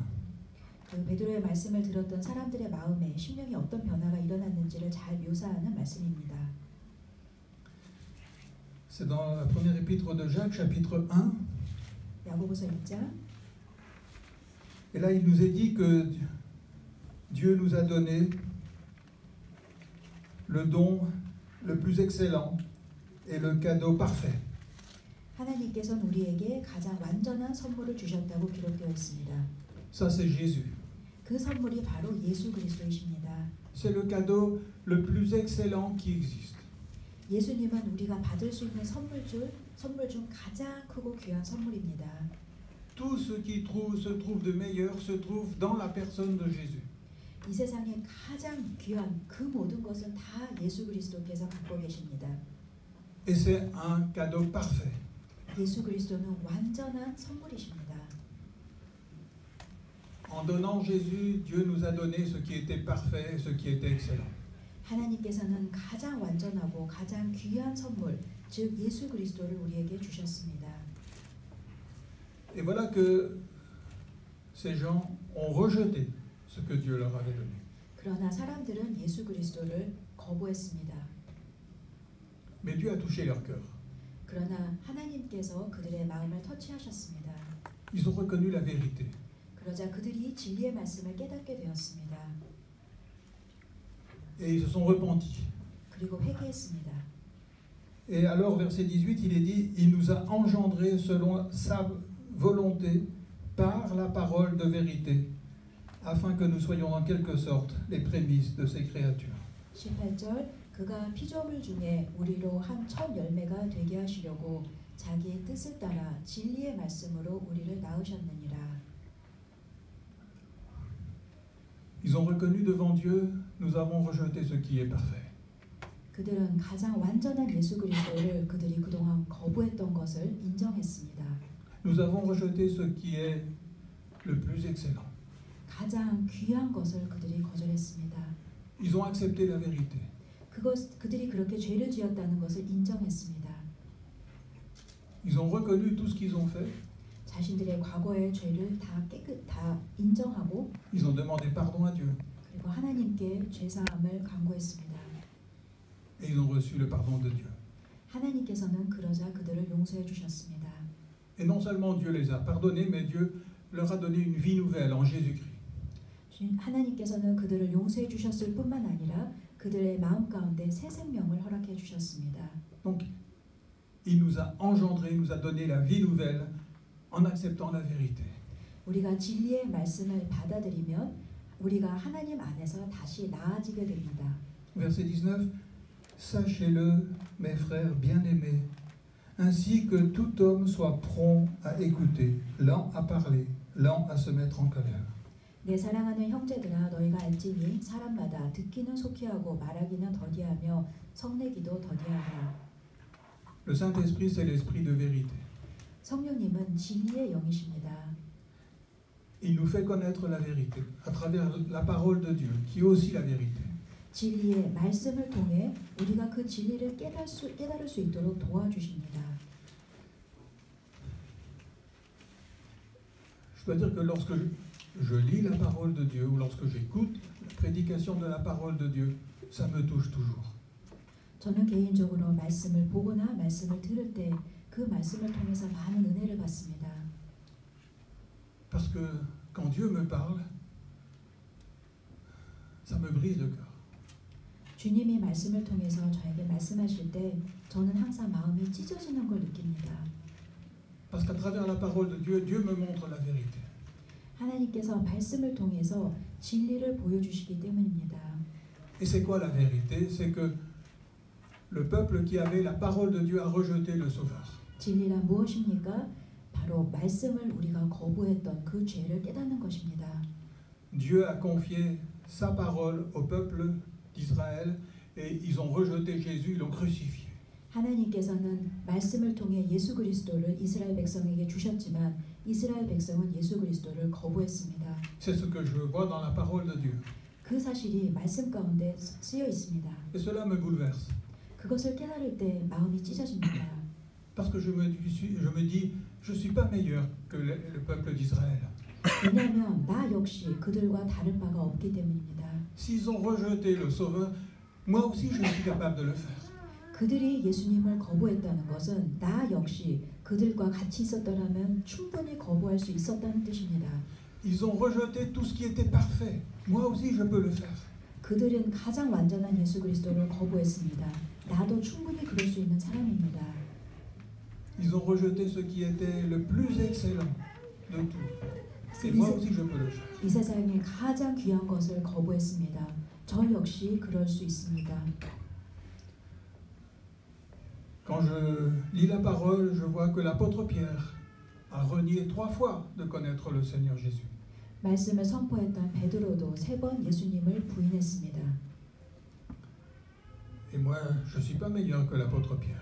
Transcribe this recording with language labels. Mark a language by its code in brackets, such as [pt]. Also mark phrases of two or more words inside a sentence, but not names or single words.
[ko] 그 베드로의 말씀을 들었던 사람들의 마음에 심령에 어떤 변화가 일어났는지를 잘 묘사하는 말씀입니다. [fr] C'est dans la première épître de Jacques, chapitre 1. [ko] 야고보서 1장. [fr] Et là, il nous est dit que Dieu nous a donné le don le plus excellent et le cadeau parfait. [ko] 하나님께서는 우리에게 가장 완전한 선물을 주셨다고 기록되어 있습니다. [fr] Ça, c'est Jésus. [ko] 그 선물이 바로 예수 그리스도이십니다. [fr] C'est le cadeau le plus excellent qui existe. [ko] 예수님은 우리가 받을 수 있는 선물 중 가장 크고 귀한 선물입니다. [fr] Tout ce qui se trouve de meilleur se trouve dans la personne de Jésus. [ko] 이 세상에 가장 귀한 그 모든 것은 다 예수 그리스도께서 갖고 계십니다. [fr] Et c'est un cadeau parfait. [ko] 예수 그리스도는 완전한 선물이십니다. [fr] En donnant Jésus, Dieu nous a donné ce qui était parfait et ce qui était excellent. [ko] 하나님께서는 가장 완전하고 가장 귀한 선물, 즉 예수 그리스도를 우리에게 주셨습니다. [fr] Et voilà que ces gens ont rejeté ce que Dieu leur avait donné. [ko] 그러나 사람들은 예수 그리스도를 거부했습니다. [fr] Mais Dieu a touché leur cœur. [ko] 그러나 하나님께서 그들의 마음을 터치하셨습니다. [fr] Ils ont reconnu la vérité. [ko] 그러자 그들이 진리의 말씀을 깨닫게 되었습니다. [fr] Et ils se sont repentis. [ko] 그리고 회개했습니다. [fr] Et alors, verset 18, il est dit, il nous a engendrés selon sa volonté par la parole de vérité, afin que nous soyons en quelque sorte les prémices de ses créatures. [ko] 18절 그가 피조물 중에 우리로 한 첫 열매가 되게 하시려고 자기의 뜻을 따라 진리의 말씀으로 우리를 낳으셨느니라. [fr] Ils ont reconnu devant Dieu, nous avons rejeté ce qui est parfait. [ko] 그들은 가장 완전한 예수 그리스도를 그들이 그동안 거부했던 것을 인정했습니다. [fr] Nous avons rejeté ce qui est le plus excellent. [ko] 가장 귀한 것을 그들이 거절했습니다. [fr] Ils ont accepté la vérité. [ko] 그들이 그렇게 죄를 지었다는 것을 인정했습니다. [fr] Ils ont reconnu tout ce qu'ils ont fait. [ko] 자신들의 과거의 죄를 다 인정하고 [fr] Ils ont demandé pardon à Dieu. [ko] 그리고 하나님께 죄사함을 간구했습니다. [fr] Et ils ont reçu le pardon de Dieu. [ko] 하나님께서는 그러자 그들을 용서해 주셨습니다. [fr] Et non seulement Dieu les a pardonnés, mais Dieu leur a donné une vie nouvelle en Jésus-Christ. [ko] 하나님께서는 그들을 용서해 주셨을 뿐만 아니라 그들의 마음 가운데 새 생명을 허락해 주셨습니다. [fr] Donc, il nous a engendrés, il nous a donné la vie nouvelle en acceptant la vérité. [ko] 우리가 진리의 말씀을 받아들이면 우리가 하나님 안에서 다시 나아지게 됩니다. [fr] Verset 19. Sachez-le, mes frères bien-aimés, ainsi que tout homme soit prompt à écouter, lent à parler, lent à se mettre en colère. [ko] 내 사랑하는 형제들아 너희가 알지니 사람마다 듣기는 속히 하고 말하기는 더디하며 성내기도 더디하라. [fr] Le Saint-Esprit, c'est l'esprit de vérité. [ko] 성령님은 진리의 영이십니다. [fr] Il nous fait connaître la vérité à travers la parole de Dieu, qui est aussi la vérité. [ko] 진리의 말씀을 통해 우리가 그 진리를 깨달을 수 있도록 도와주십니다. [fr] dois dire que lorsque je lis la parole de Dieu ou lorsque j'écoute la prédication de la parole de Dieu, ça me touche toujours. [ko] 저는 개인적으로 말씀을 보거나 말씀을 들을 때 그 말씀을 통해서 많은 은혜를 받습니다. [fr] Parce que quand Dieu me parle, ça me brise le cœur. [ko] 주님이 말씀을 통해서 저에게 말씀하실 때 저는 항상 마음이 찢어지는 걸 느낍니다. [fr] Parce qu'à travers la parole de Dieu, Dieu me montre la vérité. [ko] 하나님께서 말씀을 통해서 진리를 보여주시기 때문입니다. [fr] Et c'est quoi la vérité? C'est que le peuple qui avait la parole de Dieu a rejeté le Sauveur. [ko] 진리란 무엇입니까? 바로 말씀을 우리가 거부했던 그 죄를 깨닫는 것입니다. [fr] Dieu a confié sa parole au peuple d'Israël et ils ont rejeté Jésus, ils l'ont crucifié. [ko] 하나님께서는 말씀을 통해 예수 그리스도를 이스라엘 백성에게 주셨지만 이스라엘 백성은 예수 그리스도를 거부했습니다. [fr] C'est ce que je vois dans la parole de Dieu. [ko] 그 사실이 말씀 가운데 쓰여 있습니다. [fr] Et cela me bouleverse. [ko] 그것을 깨달을 때 마음이 찢어집니다. [fr] Parce que je me dis, je ne suis pas meilleur que le peuple d'Israël. [ko] 왜냐하면 나 역시 그들과 다른 바가 없기 때문입니다. [fr] S'ils ont rejeté le Sauveur, moi aussi je suis capable de le faire. [ko] 그들이 예수님을 거부했다는 것은 나 역시 그들과 같이 있었더라면 충분히 거부할 수 있었다는 뜻입니다. [fr] Ils ont rejeté tout ce qui était parfait. Moi aussi je peux le faire. [ko] 그들은 가장 완전한 예수 그리스도를 거부했습니다. 나도 충분히 그럴 수 있는 사람입니다. [fr] Ils ont rejeté ce qui était le plus excellent de tout. Et moi aussi je peux le faire. [ko] 이 세상에 가장 귀한 것을 거부했습니다. 저 역시 그럴 수 있습니다. [fr] Quand je lis la parole, je vois que l'apôtre Pierre a renié 3 fois de connaître le Seigneur Jésus. [ko] 말씀을 선포했던 베드로도 3번 예수님을 부인했습니다. [fr] Et moi, je ne suis pas meilleur que l'apôtre Pierre.